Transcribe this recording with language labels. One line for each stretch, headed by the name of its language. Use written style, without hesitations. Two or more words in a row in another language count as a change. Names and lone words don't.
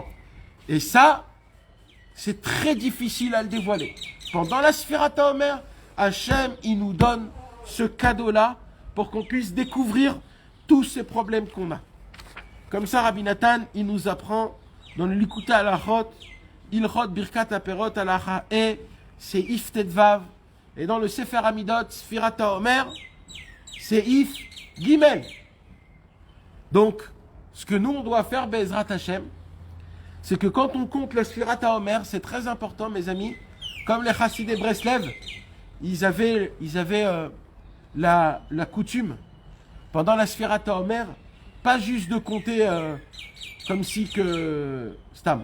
French: Et ça, c'est très difficile à le dévoiler. Pendant la
Hebrew: ספירת עומר,
French: Hachem, il nous donne ce cadeau-là pour qu'on puisse découvrir tous ces problèmes qu'on a. Comme ça, Rabbi Nathan, il nous apprend dans le Likuta Alachot, Ilchot Birkat Aperot Alacha et Seif Tedvav. Et dans le Sefer Hamidot, Sfirat Omer, Seif Gimel. Donc, ce que nous, on doit faire,
Hebrew: בעזרת השם,
French: c'est que quand on compte la
Hebrew: ספירת עומר,
French: c'est très important, mes amis, comme les Chassidé Breslev, ils avaient la coutume, pendant la
Hebrew: ספירת עומר,
French: pas juste de compter comme si que Stam.